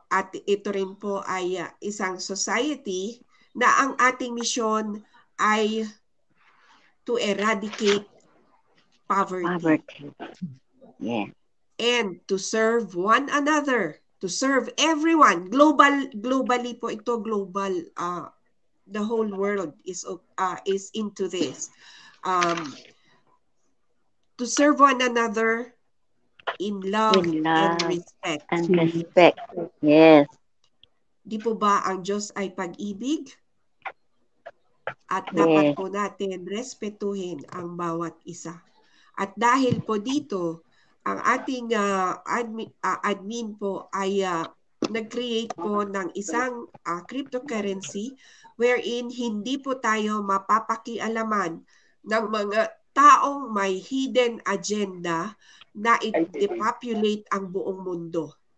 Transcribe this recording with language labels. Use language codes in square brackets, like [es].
[tl] At ito rin po ay isang society na ang ating misyon ay [en] to eradicate poverty. Yeah. And to serve one another, to serve everyone. Globally [tl] po ito, [en] global. The whole world is into this. To serve one another in love and respect. And respect. Yes. [tl] Di po ba ang Diyos ay pag-ibig? At dapat po natin respetuhin ang bawat isa. At dahil po dito, ang ating admin po ay nag-create po ng isang cryptocurrency wherein hindi po tayo mapapakialaman ng mga taong may hidden agenda na i-depopulate ang buong mundo.